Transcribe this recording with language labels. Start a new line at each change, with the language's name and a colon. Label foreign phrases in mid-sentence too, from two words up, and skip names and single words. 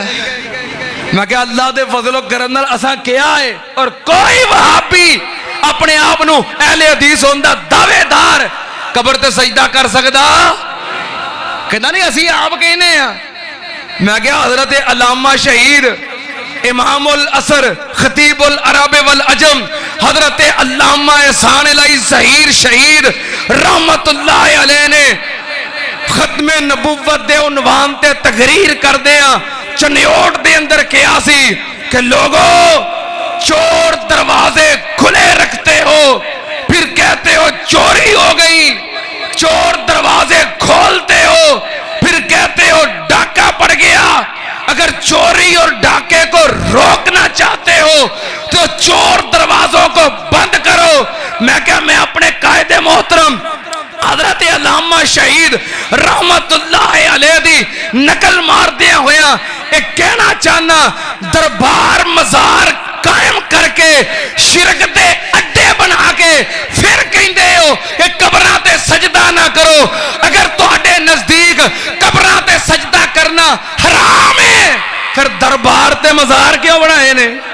Punjabi: ਮੈਂ ਕਿਹਾ ਅੱਲਾਹ ਦੇ ਫ਼ਜ਼ਲੋ ਕਰਮ ਨਾਲ ਅਸਾਂ ਕਿਹਾ ਹੈ, ਔਰ ਕੋਈ ਵਹਾਬੀ ਆਪਣੇ ਆਪ ਨੂੰ ਅਹਿਲੇ ਹਦੀਸ ਹੋਂਦਾ ਦਾਅਵੇਦਾਰ ਕਬਰ ਤੇ ਸਜਦਾ ਕਰ ਸਕਦਾ ਕਹਿਣਾ ਨਹੀਂ, ਅਸੀਂ ਆਪ ਕਹਿਣੇ ਆਂ। ਮੈਂ ਕਿਹਾ ਹਜ਼ਰਤ ਅੱਲਾਮਾ ਸ਼ਹੀਦ ਇਮਾਮੁਲ ਅਸਰ ਖ਼ਤੀਬੁਲ ਅਰਬ ਵਲ ਅਜਮ ਹਜ਼ਰਤ ਅੱਲਾਮਾ ਏਹਸਾਨ ਇਲਾਹੀ ਜ਼ਹੀਰ ਸ਼ਹੀਦ ਰਹਿਮਤੁੱਲਾਹ ਅਲੈਹ ਨੇ ਖ਼ਤਮੇ ਨਬੂਵਤ ਦੇ ਉਨਵਾਨ ਤੇ ਤਕਰੀਰ ਕਰਦੇ ਆਂ ਚਨਿਓਟ ਦੇ ਅੰਦਰ ਕਿਹਾ ਸੀ ਕਿ
Urdu: لوگو چور دروازے کھلے رکھتے ہو پھر کہتے ہو چوری ہو گئی، چور دروازے کھولتے ہو پھر کہتے ہو ڈاکا پڑ گیا. اگر چوری اور ڈاکے کو روکنا چاہتے ہو تو چور دروازوں کو بند کرو.
Punjabi: ਮੈਂ ਕਿਹਾ ਮੈਂ ਆਪਣੇ ਕਾਇਦੇ ਮੋਹਤਰਮ ਹਜ਼ਰਤ ਅੱਲਾਮਾ ਸ਼ਹੀਦ ਰਹਿਮਤੁੱਲਾਹ ਅਲੈਹ ਦੀ ਨਕਲ ਮਾਰ ਦਿੱਤਾ ਹੋਇਆ ਇਕ ਕਹਿਣਾ ਚਾਹਣਾ, ਦਰਬਾਰ ਮਜ਼ਾਰ ਕਾਇਮ ਕਰਕੇ ਸ਼ਿਰਕ ਦੇ ਅੱਡੇ ਬਣਾ ਕੇ ਫਿਰ
Urdu: کہتے ہو کہ
Punjabi: ਕਬਰਾਂ ਤੇ ਸਜਦਾ ਨਾ ਕਰੋ। ਅਗਰ ਤੁਹਾਡੇ ਨਜ਼ਦੀਕ ਕਬਰਾਂ ਤੇ ਸਜਦਾ ਕਰਨਾ ਹਰਾਮ ਹੈ ਫਿਰ ਦਰਬਾਰ ਤੇ ਮਜ਼ਾਰ ਕਿਉਂ ਬਣਾਏ ਨੇ।